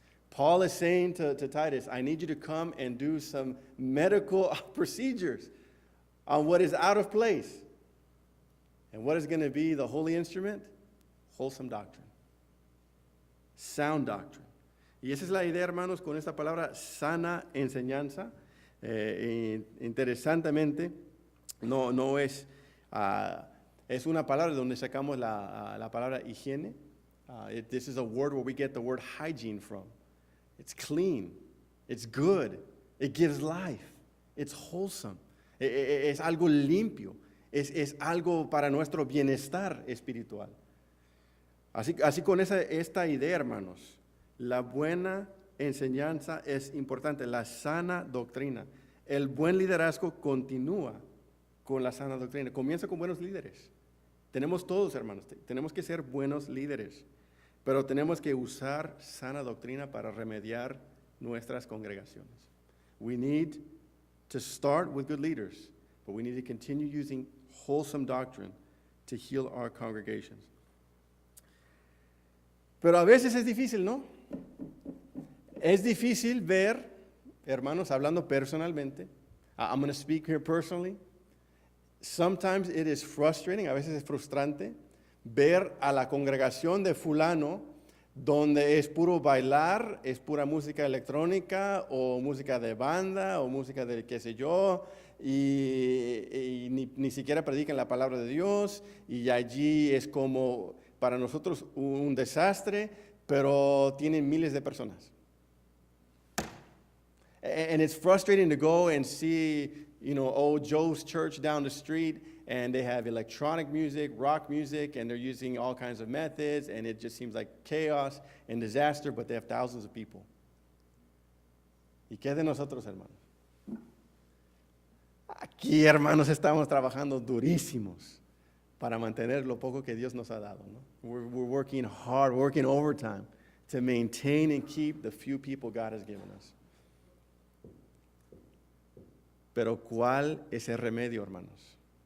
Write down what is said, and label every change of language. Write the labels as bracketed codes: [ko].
[en] Paul is saying to Titus, I need you to come and do some medical procedures on what is out of place. And what is going to be the holy instrument? Wholesome doctrine. Sound doctrine. [es] Y esa es la idea, hermanos, con esta palabra sana enseñanza. Interesantemente, no es, es una palabra donde sacamos la palabra higiene. [en] This is a word where we get the word hygiene from. It's clean. It's good. It gives life. It's wholesome. [es] Es algo limpio. Es algo para nuestro bienestar espiritual. Así con esta idea, hermanos, la buena enseñanza es importante, la sana doctrina. El buen liderazgo continúa con la sana doctrina. Comienza con buenos líderes. Tenemos todos, hermanos, tenemos que ser buenos líderes, pero tenemos que usar sana doctrina para remediar nuestras congregaciones. [en] We need to start with good leaders, but we need to continue using wholesome doctrine to heal our congregations. [es] Pero a veces es difícil, ¿no? Es difícil ver, hermanos, hablando personalmente. [en] I'm going to speak here personally. Sometimes it is frustrating, [es] a veces es frustrante, [en] ver a la congregación de fulano [es] donde es puro bailar, es pura música electrónica o música de banda o música de qué sé yo, y ni siquiera predican la palabra de Dios, y allí es como para nosotros un desastre, pero tienen miles de personas. [en] And it's frustrating to go and see, Joe's church down the street, and they have electronic music, rock music, and they're using all kinds of methods, and it just seems like chaos and disaster, but they have thousands of people. [es] ¿Y qué de nosotros, hermanos? Aquí, hermanos, estamos trabajando durísimos para mantener lo poco que Dios nos ha dado, ¿no? [en] We're working hard, working overtime to maintain and keep the few people God has given us. [es] Pero ¿cuál es el remedio, hermanos?